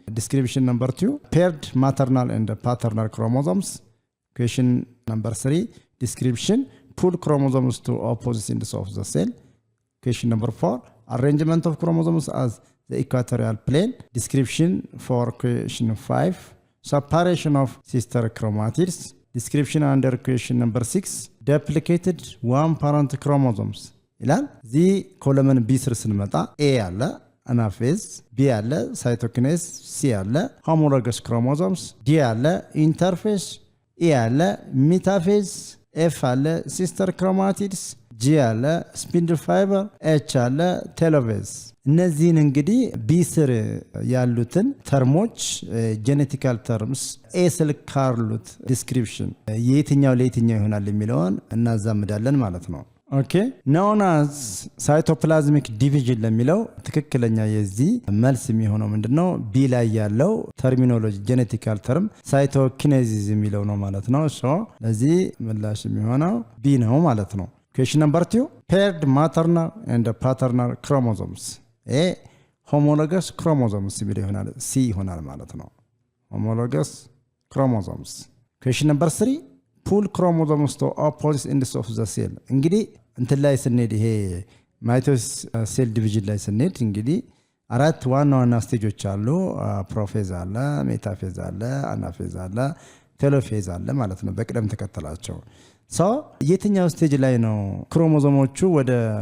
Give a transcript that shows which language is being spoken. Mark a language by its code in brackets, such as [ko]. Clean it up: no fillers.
[en] Description number 2, paired maternal and paternal chromosomes. Question number 3, description pull chromosomes to opposite ends of the cell. Question number 4, arrangement of chromosomes as the equatorial plane. Description for question 5, separation of sister chromatids. Description under question number 6, duplicated one parent chromosomes. [am] ይላል እዚህ ኮለመን ቢ ስር ስንመጣ ኤ አለ አናፌዝ፣ ቢ አለ ሳይቶኪኔዝ፣ ሲ አለ ሆሞሎገስ ክሮሞዞምስ፣ ዲ አለ ኢንተርፌስ፣ ኢ አለ ሚታፌዝ፣ ኤፍ አለ ሲስተር ክሮማቲድስ፣ ጂ አለ ስፒንድል ፋይበር፣ ኤች አለ ቴሎፌዝ። እነዚህን እንግዲህ ቢ ስር ያሉትን ተርሞች ጄኔቲካል ተርምስ ኤ ስር ካሉት ዲስክሪፕሽን የየትኛው ለየትኛው ይሆናል የሚለውን እናዛምዳለን ማለት ነው። ኦኬ [en] known as cytoplasmic division [am] ለሚለው ትክክለኛ የዚህ መልስ የሚሆነው ምንድነው? ቢ ላይ ያለው ተርሚኖሎጂ ጄኔቲካል ተርም ሳይቶኪኔሲስ የሚለው ነው ማለት ነው። ሶ ለዚህ ምላሽ የሚሆነው ቢ ነው ማለት ነው። [en] question number 2, paired maternal and paternal chromosomes. [am] ኤ homologous chromosomes የሚለው ይሆናል፣ ሲ ይሆናል ማለት ነው። [en] homologous chromosomes. question number 3, pull chromosomes to opposite ends of the cell. [am] እንግዲህ እንትን ላይ ስንሄድ ይሄ ማይቶስ ሴል ዲቪዥን ላይ ስንሄድ እንግዲህ አራት ዋና ዋና ስቴጆች አሉ። ፕሮፌዝ አለ፣ ሜታፌዝ አለ፣ አናፌዝ አለ፣ ቴሎፌዝ አለ ማለት ነው በቅደም ተከተላቸው። ሶ የትኛው ስቴጅ ላይ ነው ክሮሞዞሞቹ ወደ